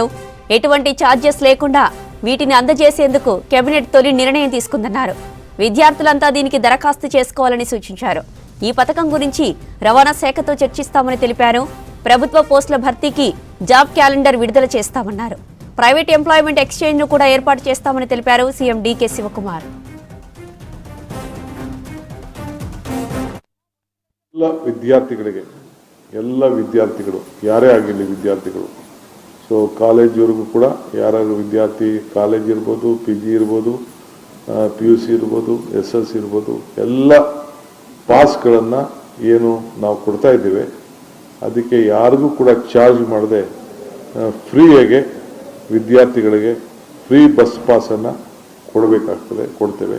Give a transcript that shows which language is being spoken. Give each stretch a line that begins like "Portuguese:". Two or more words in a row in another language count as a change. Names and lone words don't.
Telugu: ఎటువంటి ఛార్జెస్ లేకుండా వీటిని అందజేసేందుకు కేబినెట్ తొలి నిర్ణయం తీసుకుందన్నారు. విద్యార్థులంతా దీనికి దరఖాస్తు చేసుకోవాలని సూచించారు. ఈ పథకం గురించి రవాణా శాఖతో చర్చిస్తామని తెలిపారు. ప్రభుత్వ పోస్టుల భర్తీకి జాబ్ క్యాలెండర్ విడుదల చేస్తామన్నారు.
English: private employment exchange
Telugu: ను కూడా ఏర్పాటు చేస్తామని తెలిపారు సీఎం డీకే శివకుమార్.
Kannada: ಎಲ್ಲ ವಿದ್ಯಾರ್ಥಿಗಳು ಯಾರೇ ಆಗಿರಲಿ ವಿದ್ಯಾರ್ಥಿಗಳು, ಸೊ ಕಾಲೇಜ್ವರೆಗೂ ಕೂಡ ಯಾರು ವಿದ್ಯಾರ್ಥಿ ಕಾಲೇಜ್ ಇರ್ಬೋದು, PG ಇರ್ಬೋದು, PUC ಇರ್ಬೋದು, SSLC ಇರ್ಬೋದು, ಎಲ್ಲ ಪಾಸ್ಗಳನ್ನು ಏನು ನಾವು ಕೊಡ್ತಾ ಇದ್ದೇವೆ ಅದಕ್ಕೆ ಯಾರಿಗೂ ಕೂಡ ಚಾರ್ಜ್ ಮಾಡದೆ ಫ್ರೀಯಾಗೆ ವಿದ್ಯಾರ್ಥಿಗಳಿಗೆ
English: free bus
Kannada: ಪಾಸನ್ನು ಕೊಡ್ತೇವೆ.